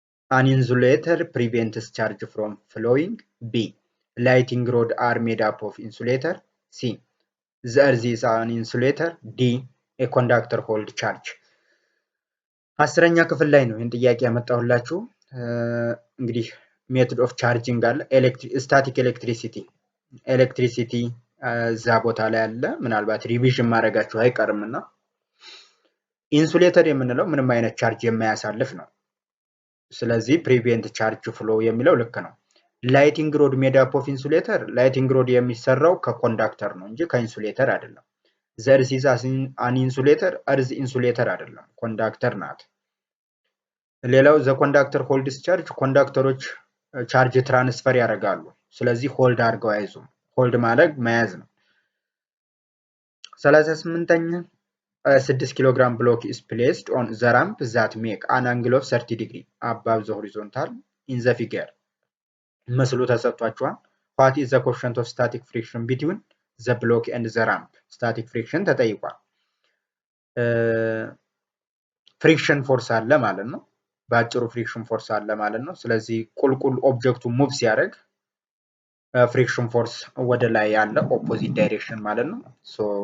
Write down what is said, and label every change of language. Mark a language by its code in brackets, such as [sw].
[en] An insulator prevents charge from flowing. B. Lighting rod are made up of insulator. C. The earth is an insulator. D. A conductor hold charge. [am] 10ኛ ክፍል ላይ ነው ይህን ጥያቄ ያመጣሁላችሁ። እንግዲህ ሜቶድ ኦፍ ቻርጂንግ አለ። ስታቲክ ኤሌክትሪሲቲ እዛ ቦታ ላይ አለ። ምናልባት ሪቪዥን ማድረጋችሁ አይቀርምና ኢንሱሌተር የምንለው ምንም አይነት ቻርጅ የማያሳልፍ ነው። ስለዚህ ፕሪቬንት ቻርጅ ፍሎ የሚለው ልክ ነው። ላይቲንግ ሮድ ሜድ አፕ ኦፍ ኢንሱሌተር፣ ላይቲንግ ሮድ የሚሰራው ከኮንዳክተር ነው እንጂ ከኢንሱሌተር አይደለም። ዘርዝ ኢዝ አን ኢንሱሌተር፣ እርዝ ኢንሱሌተር አይደለም፣ ኮንዳክተር ናት። ሌላው ዘ ኮንዳክተር ሆልድስ ቻርጅ፣ ኮንዳክተሮች ቻርጅ ትራንስፈር ያደርጋሉ። ስለዚህ ሆልድ አድርገው አይዙም። ሆልድ ማድረግ መያዝ ነው። 38ኛ 6 ኪሎግራም ብሎክ [en] is placed on the ramp that make an angle of 30 degree above the horizontal in the figure. [am] መስሉ ተሰጥቷቸዋል። [en] what is the coefficient of static friction between the block and the ramp? [am] static friction ተጠይቋል። ፍሪክሽን ፎርስ አለ ማለት ነው። በአጭሩ ፍሪክሽን ፎርስ አለ ማለት ነው። ስለዚህ ቁልቁል ኦብጀክቱ ሙቭ ሲያደርግ ፍሪክሽን ፎርስ ወደ ላይ ያለ ኦፖዚት ዳይሬክሽን ማለት ነው። ሶ